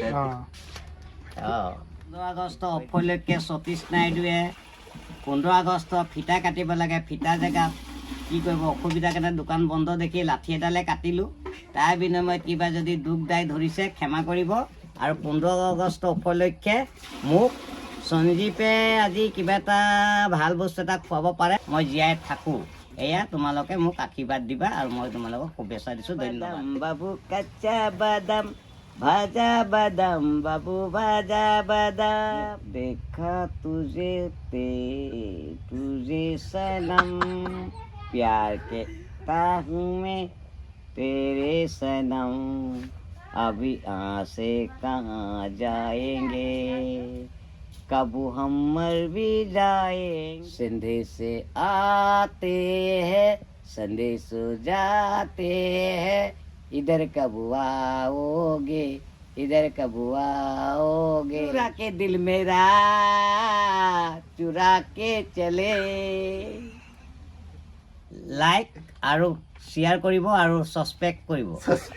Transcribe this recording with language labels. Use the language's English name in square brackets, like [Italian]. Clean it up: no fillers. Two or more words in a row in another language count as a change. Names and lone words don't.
[Assamese] 15 আগষ্ট উপলক্ষে সতীশ নাইডুৱে 15 আগষ্ট ফিতা কাটিব লাগে ফিতা জেগাত কি কৰিব অসুবিধা কাৰণে দোকান বন্ধ দেখি লাঠি এডালে কাটিলোঁ তাৰ বিনিময়ত কিবা যদি দুখ দাই ধৰিছে ক্ষমা কৰিব আৰু 15 আগষ্ট উপলক্ষে মোক সঞ্জীৱে আজি কিবা এটা ভাল বস্তু এটা খুৱাব পাৰে মই জীয়াই থাকোঁ এয়া তোমালোকে মোক আশীৰ্বাদ দিবা আৰু মই তোমালোকক শুভেচ্ছা দিছোঁ ধন্যবাদ। [Bangla] বাবু কাচ্চা বাদাম ভাজা বাদাম বাবু ভাজা বাদাম দেখা [Hindi] तुझे सनम प्यार करता हूँ मैं तेरे सनम अभी यहाँ से कहाँ जाएंगे कब हम मर भी जाएंगे संदेश से आते हैं संदेश जाते हैं इधर कब आओगे इधर कब आओगे चुरा के दिल मेरा चुरा के चले [Assamese] লাইক আৰু শ্বেয়াৰ কৰিব আৰু ছাবস্ক্ৰাইব কৰিব।